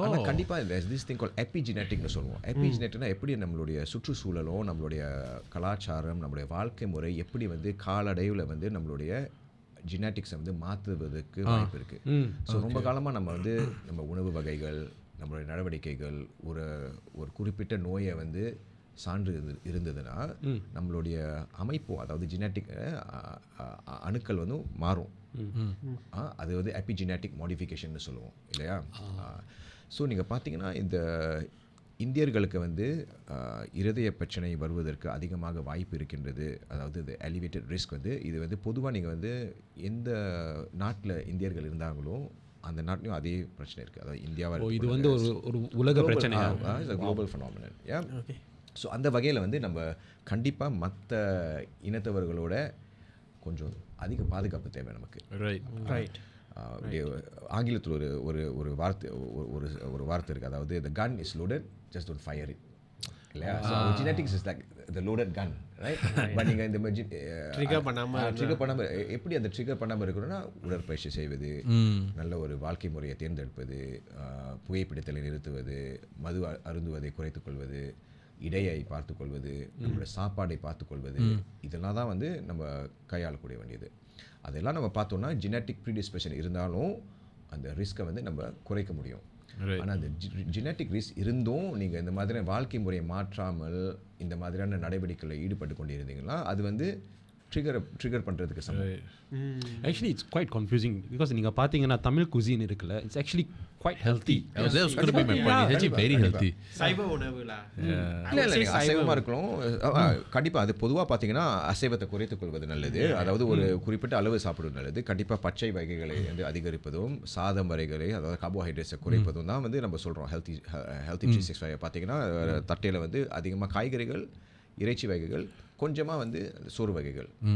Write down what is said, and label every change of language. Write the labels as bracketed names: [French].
[Tamil] ஆனால் கண்டிப்பாக [English] there's this thing called epigeneticனு [Tamil] சொல்லுவோம். எபிஜெனட்டிக்னா எப்படி நம்மளுடைய சுற்றுச்சூழலும் நம்மளுடைய கலாச்சாரம் நம்மளுடைய வாழ்க்கை முறை எப்படி வந்து காலடைவில் வந்து நம்மளுடைய ஜெனட்டிக்ஸை வந்து மாற்றுவதற்கு வாய்ப்பு இருக்குது. ஸோ ரொம்ப காலமாக நம்ம வந்து நம்ம உணவு வகைகள், நம்மளுடைய நடவடிக்கைகள் ஒரு குறிப்பிட்ட நோயை வந்து சான்று இருந்ததுன்னா நம்மளுடைய அமைப்பு, அதாவது ஜெனட்டிக் அணுக்கள் வந்து மாறும். அது வந்து எபிஜெனட்டிக் மாடிஃபிகேஷன் சொல்லுவோம் இல்லையா? ஸோ நீங்கள் பார்த்தீங்கன்னா இந்த இந்தியர்களுக்கு வந்து இருதய பிரச்சனை வருவதற்கு அதிகமாக வாய்ப்பு இருக்கின்றது. அதாவது இது எலிவேட்டட் ரிஸ்க் வந்து இது வந்து பொதுவாக நீங்கள் வந்து எந்த நாட்டில் இந்தியர்கள் இருந்தாங்களோ அந்த நாட்டிலையும் அதே பிரச்சனை இருக்குது. அதாவது இந்தியாவில் இது வந்து ஒரு உலக பிரச்சனை, [English] Global phenomenon. [Tamil] ஸோ அந்த வகையில் வந்து நம்ம கண்டிப்பாக மற்ற இனத்தவர்களோட கொஞ்சம் அதிக பாதுகாப்பு தேவை நமக்கு. [English] Right. [Tamil] ஆங்கிலத்தில் ஒரு வார்த்தை இருக்குது, அதாவது [English] the gun is loaded, just don't fire it [Tamil] இல்லையா? So [English] Genetics is like the loaded gun, right? [Tamil] But நீங்கள் இந்த ட்ரிகர் பண்ணாமல் எப்படி அந்த ட்ரிகர் பண்ணாமல் இருக்கணும்னா உடற்பயிற்சி செய்வது, நல்ல ஒரு வாழ்க்கை முறையை தேர்ந்தெடுப்பது, புகைப்பிடித்தலை நிறுத்துவது, மது அருந்துவதை குறைத்துக்கொள்வது, இடையை பார்த்துக்கொள்வது, நம்மளோட சாப்பாடை பார்த்துக்கொள்வது, இதெல்லாம் தான் வந்து நம்ம கையாளக்கூடிய வேண்டியது. அதெல்லாம் நம்ம பார்த்தோம்னா ஜெனட்டிக் ப்ரீடிஸ்போசிஷன் இருந்தாலும் அந்த ரிஸ்க்கை வந்து நம்ம குறைக்க முடியும். [English] Right. [Tamil] ஆனால் அந்த ஜெனட்டிக் ரிஸ்க் இருந்தும் நீங்கள் இந்த மாதிரியான வாழ்க்கை முறையை மாற்றாமல் இந்த மாதிரியான நடவடிக்கைகளில் ஈடுபட்டு கொண்டிருந்தீங்கன்னா அது வந்து ட்ரிகர் பண்ணுறதுக்கு சமம். [English] Actually, it's quite confusing because [Tamil] நீங்கள் பார்த்தீங்கன்னா தமிழ் [English] cuisine [Tamil] இருக்குல்ல, [English] it's actually quite healthy. That was going to be my point. It's actually very healthy. [Tamil] சைவ உணவுலா இல்லை நீங்கள் அசைவமாக இருக்கலாம். கண்டிப்பாக அது பொதுவாக பார்த்தீங்கன்னா அசைவத்தை குறைத்துக் கொள்வது நல்லது. அதாவது ஒரு குறிப்பிட்ட அளவு சாப்பிடுவது நல்லது. கண்டிப்பாக பச்சை வகைகளை வந்து அதிகரிப்பதும் சாதம் வகைகளை அதாவது கார்போஹைட்ரேட்ஸை குறைப்பதும் தான் வந்து நம்ம சொல்கிறோம் ஹெல்த்தி 365. பார்த்தீங்கன்னா தட்டையில் வந்து அதிகமாக காய்கறிகள், இறைச்சி வகைகள், கொஞ்சமாக வந்து சோறு வகைகள்.